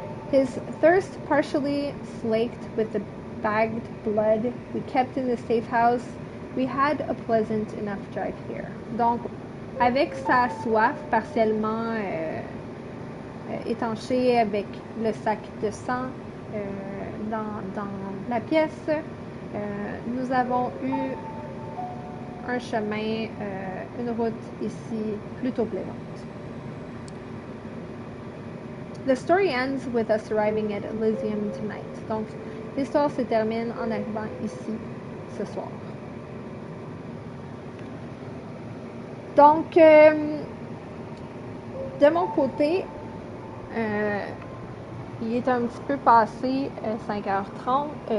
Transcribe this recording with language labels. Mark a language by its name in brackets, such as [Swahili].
[English] His thirst partially slaked with the bagged blood we kept in the safe house, we had a pleasant enough drive here. [French] Donc, avec sa soif partiellement étanchée avec le sac de sang dans la pièce, nous avons eu un chemin, une route ici plutôt plaisante. [English] The story ends with us arriving at Elysium tonight. [French] Donc, l'histoire se termine en arrivant ici ce soir. Donc, de mon côté, il est un petit peu passé 5h30.